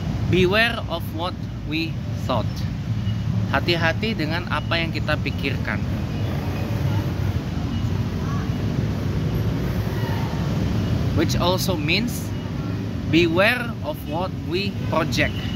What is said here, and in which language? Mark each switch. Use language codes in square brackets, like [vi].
[en] Beware of what we thought. [id] Hati-hati dengan apa yang kita pikirkan. [en] Which also means beware of what we project.